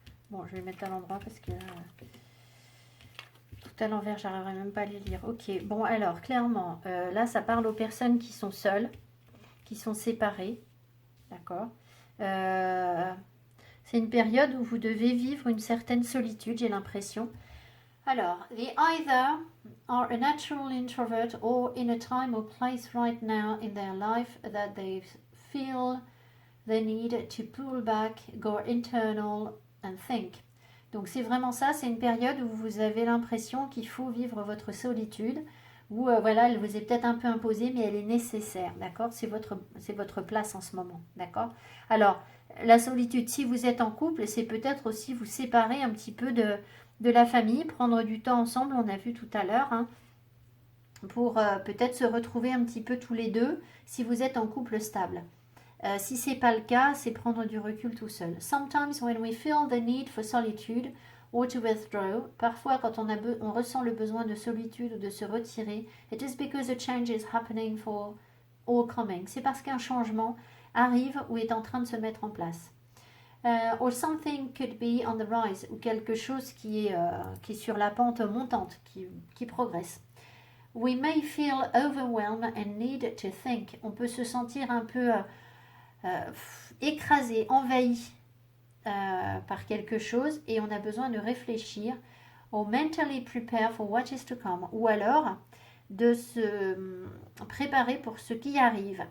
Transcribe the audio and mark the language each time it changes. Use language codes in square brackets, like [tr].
[fr] Bon, je vais mettre à l'endroit parce que tout à l'envers, j'arriverai même pas à les lire. Ok, bon alors, clairement, là, ça parle aux personnes qui sont seules, qui sont séparées. D'accord. C'est une période où vous devez vivre une certaine solitude, j'ai l'impression. [en] Alors, they either are a natural introvert or in a time or place right now in their life that they feel the need to pull back, go internal and think. [fr] Donc c'est vraiment ça, c'est une période où vous avez l'impression qu'il faut vivre votre solitude, où voilà, elle vous est peut-être un peu imposée, mais elle est nécessaire, d'accord? C'est votre place en ce moment, d'accord? Alors, la solitude, si vous êtes en couple, c'est peut-être aussi vous séparer un petit peu de la famille, prendre du temps ensemble, on a vu tout à l'heure, hein, pour peut-être se retrouver un petit peu tous les deux, si vous êtes en couple stable. Si ce n'est pas le cas, c'est prendre du recul tout seul. [en] Sometimes when we feel the need for solitude or to withdraw, [fr] parfois quand on ressent le besoin de solitude ou de se retirer, [en] it is because a change is happening for or coming. [fr] C'est parce qu'un changement arrive ou est en train de se mettre en place. [en] Or something could be on the rise, [fr] ou quelque chose qui est sur la pente montante, qui progresse. [en] We may feel overwhelmed and need to think. [fr] On peut se sentir un peu écrasé, envahi par quelque chose et on a besoin de réfléchir ou [en] mentally prepare for what is to come, [fr] ou alors de se préparer pour ce qui arrive.